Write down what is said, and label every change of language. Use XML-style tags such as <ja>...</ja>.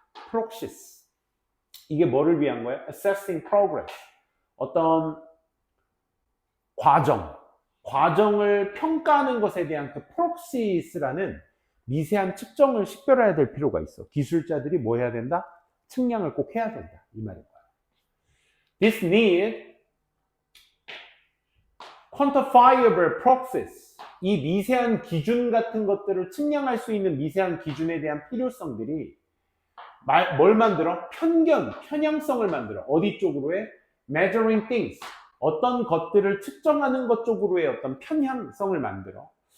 <ko>프록시스. 이게 뭐를 위한 거야?</ko> <en>assessing progress.</en> <ko>어떤 과정을 평가하는 것에 대한 그 프록시스라는 미세한 측정을 식별해야 될 필요가 있어. 기술자들이 뭐 해야 된다? 측량을 꼭 해야 된다. 이 말인 거야.</ko> <en>This need quantifiable proxies.</en> <ko>이 미세한 기준 같은 것들을 측량할 수 있는 미세한 기준에 대한 필요성들이 뭘 만들어? 편향성을 만들어. 어디 쪽으로의?</ko> <en>measuring things.</en> <ko>어떤 것들을 측정하는 것 쪽으로의 어떤 편향성을 만들어.</ko>